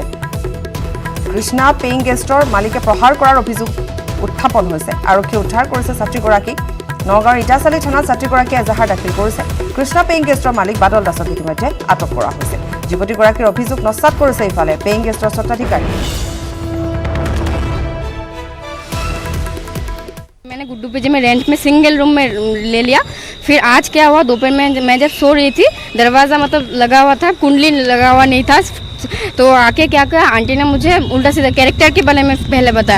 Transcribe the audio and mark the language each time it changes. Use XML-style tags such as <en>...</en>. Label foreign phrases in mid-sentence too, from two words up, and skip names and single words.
<as>কৃষ্ণা পেইং গেষ্টৰ মালিকে প্ৰহাৰ কৰাৰ অভিযোগ উত্থাপন হৈছে। আৰক্ষীয়ে উদ্ধাৰ কৰিছে ছাত্ৰীগৰাকীক। নগাঁৱৰ ইটাচালি থানাত ছাত্ৰীগৰাকীয়ে এজাহাৰ দাখিল কৰিছে। কৃষ্ণা পেইং গেষ্টৰ মালিক বাদল দাসক ইতিমধ্যে আটক কৰা হৈছে। যুৱতীগৰাকীৰ অভিযোগ নস্যাৎ কৰিছে ইফালে পেইং গেষ্টৰ স্বত্বাধিকাৰী।</as> <hi>मैंने गुड्डू पीजी में रेंट में सिंगल रूम में ले लिया। फिर आज क्या हुआ, दोपहर में मैं जब सो रही थी, दरवाज़ा मतलब लगा हुआ था, कुंडली लगा हुआ नहीं था, तो आके क्या कहा आंटी ने मुझे उल्टा सीधा कैरेक्टर के बारे में पहले बताया।</hi>